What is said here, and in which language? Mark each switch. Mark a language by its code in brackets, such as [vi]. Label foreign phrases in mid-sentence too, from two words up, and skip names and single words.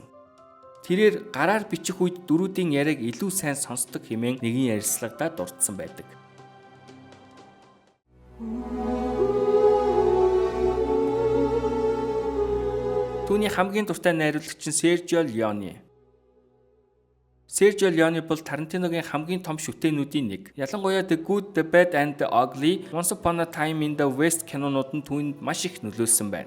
[mn] Тэрээр гараар бичих үед дөрүүдийн яриаг илүү сайн сонсдог хэмээн нэгэн ярилцлагадаа дурдсан байдаг. Түүний хамгийн дуртай найруулагч нь Sergio Leone. Sergio Leone бол Tarantinoгийн хамгийн том шүтээнүүдийн нэг. Ялангуяа The Good, The Bad and The Ugly, Once Upon a Time in the West кинонууд нь түүнд маш их нөлөөлсөн байна.